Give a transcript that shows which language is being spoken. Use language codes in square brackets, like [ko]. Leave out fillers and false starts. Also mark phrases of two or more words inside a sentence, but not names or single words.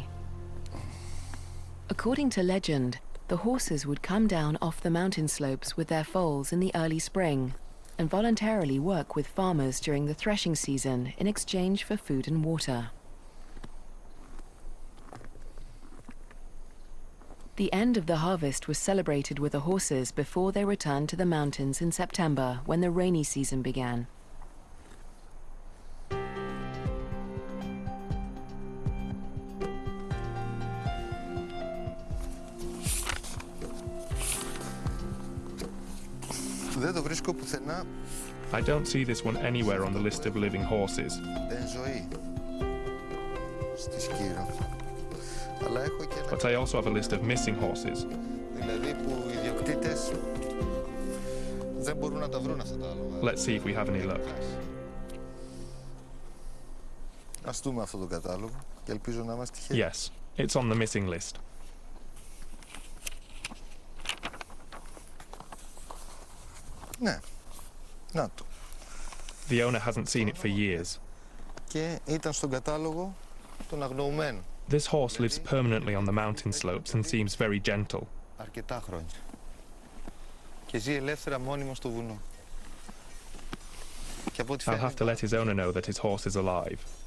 [en] According to legend, the horses would come down off the mountain slopes with their foals in the early spring and voluntarily work with farmers during the threshing season in exchange for food and water. The end of the harvest was celebrated with the horses before they returned to the mountains in September when the rainy season began. [el] Δεν το βρίσκω πουθενά. [en] I don't see this one anywhere on the list of living horses. [el] Εν ζωή. Στη Σκύρο. Αλλά έχω και ένα... [en] But I also have a list of missing horses. [el] Δηλαδή που οι ιδιοκτήτες δεν μπορούν να τα βρουν αυτά τα άλογα. [en] Let's see if we have any luck. [el] Ας δούμε αυτό το κατάλογο και ελπίζω να είμαστε τυχεροί. [en] Yes, it's on the missing list. [el] Ναι, να το. [en] The owner hasn't seen it for years. [el] Και ήταν στον κατάλογο των αγνοωμένων. [en] This horse lives permanently on the mountain slopes and seems very gentle. [el] Αρκετά χρόνια. Και ζει ελεύθερα μόνιμο στο βουνό. Και από ό,τι [en] I'll [el] φαίνεται... [en] have to let his owner know that his horse is alive.